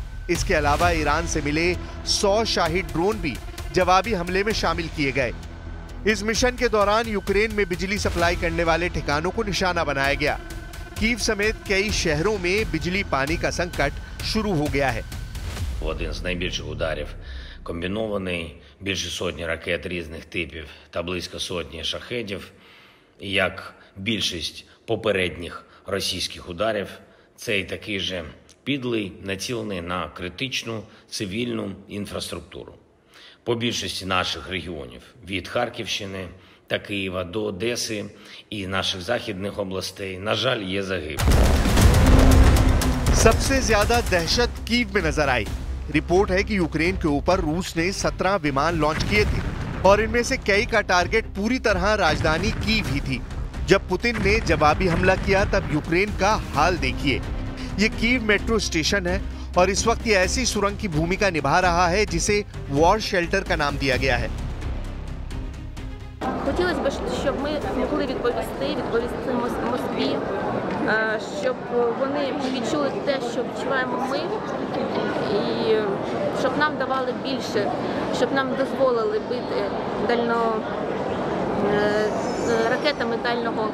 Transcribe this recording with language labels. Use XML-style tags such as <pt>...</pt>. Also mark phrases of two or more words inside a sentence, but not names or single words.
<hi>इसके अलावा ईरान से मिले 100 शाही ड्रोन भी जवाबी हमले में शामिल किए गए। इस मिशन के दौरान यूक्रेन में बिजली सप्लाई करने वाले ठिकानों को निशाना बनाया गया। कीव समेत कई शहरों में बिजली पानी का संकट शुरू हो गया है।</hi> <uk>Один з найбільших ударів комбінований, більше сотні ракет різних типів та близько сотні шахедів. І як більшість попередніх російських ударів, цей такий же підлий, націлений на критичну цивільну інфраструктуру. По більшості наших регіонів, від Харківщини та Києва до Одеси і наших західних областей, на жаль, є загиблі.</uk> <hi>सबसे ज्यादा दहशत कीव में नजर आई। रिपोर्ट है कि यूक्रेन के ऊपर रूस ने 17 विमान लॉन्च किए थे और इनमें से कई का टारगेट पूरी तरह राजधानी कीव ही थी। जब पुतिन ने जवाबी हमला किया तब यूक्रेन का हाल देखिए। ये कीव मेट्रो स्टेशन है और इस वक्त ये ऐसी सुरंग की भूमिका निभा रहा है जिसे</hi> <en>war shelter</en> <hi>का नाम दिया गया है।</hi> <uk>Хотілося б, щоб ми могли відповісти Москві, щоб вони відчули те, що відчуваємо ми, і щоб нам давали більше, щоб нам дозволили бити ракетами дальнього.</uk>